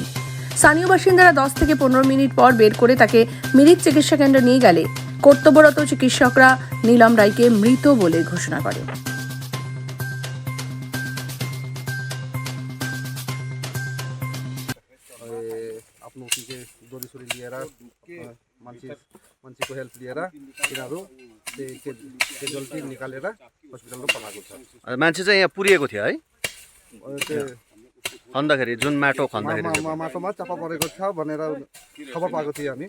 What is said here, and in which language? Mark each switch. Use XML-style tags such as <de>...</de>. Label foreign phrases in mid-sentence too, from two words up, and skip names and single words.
<bn>স্থানীয় বাসিন্দারা 10 থেকে 15 মিনিট পর বের করে তাকে মিরিক চিকিৎসা কেন্দ্রে নিয়ে গেলে কর্তব্যরত চিকিৎসকরা নীলম রায়কে মৃত বলে ঘোষণা করে।</bn> <hi>आप लोग के</hi> <ne>दोरी सोरी लिएर मान्छेको हेल्प लिएर तिनीहरू क्याजुअलिटी निकालेर हस्पिटलमा पठाएको छ। मान्छे चाहिँ यहाँ पुरिएको थियो है त्यो खन्दाखेरि, जुन माटो खन्दाखेरि चाहिँ। माटोमा चापा परेको छ भनेर खबर पाएको थियो हामी।</ne>